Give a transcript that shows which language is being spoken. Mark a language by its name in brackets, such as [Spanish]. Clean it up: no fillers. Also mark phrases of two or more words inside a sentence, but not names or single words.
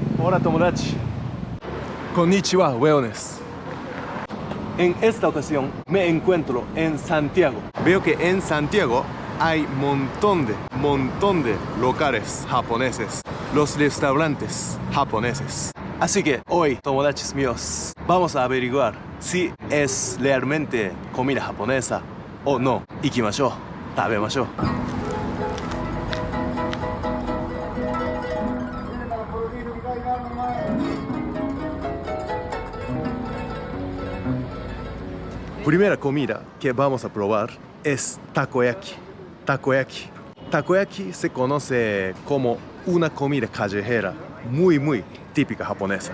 [Japanese] Hola 友達。こんにちは, [Spanish] weones. En esta ocasión me encuentro en Santiago. Veo que en Santiago hay montón de locales japoneses, los restaurantes japoneses. Así que hoy, tomodachis míos, vamos a averiguar si es realmente comida japonesa o no. [Japanese] 行きましょう、食べましょう. [Spanish] Primera comida que vamos a probar es takoyaki. Takoyaki se conoce como una comida callejera muy típica japonesa.